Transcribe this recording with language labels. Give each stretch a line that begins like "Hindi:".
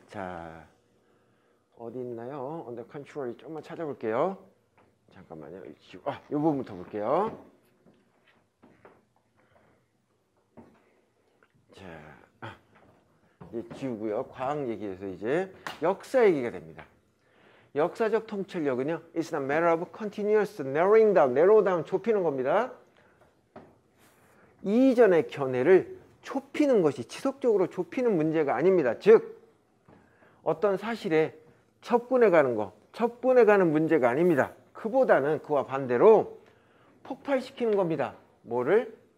Korean: 자, 어디 있나요? 언더 컨트롤이 좀만 찾아볼게요. 잠깐만요. 이 부분부터 볼게요. 자, 이제 지우고요. 과학 얘기에서 이제 역사 얘기가 됩니다. 역사적 통찰력은요,
English: it's a matter of continuous narrowing down, narrow down,
Korean: 좁히는 겁니다. 이전의 견해를 좁히는 것이 지속적으로 좁히는 문제가 아닙니다. 즉, 어떤 사실에 첩분해 가는 거, 첩분해 가는 문제가 아닙니다. 그보다는 그와 반대로 폭발시키는 겁니다. 뭐를?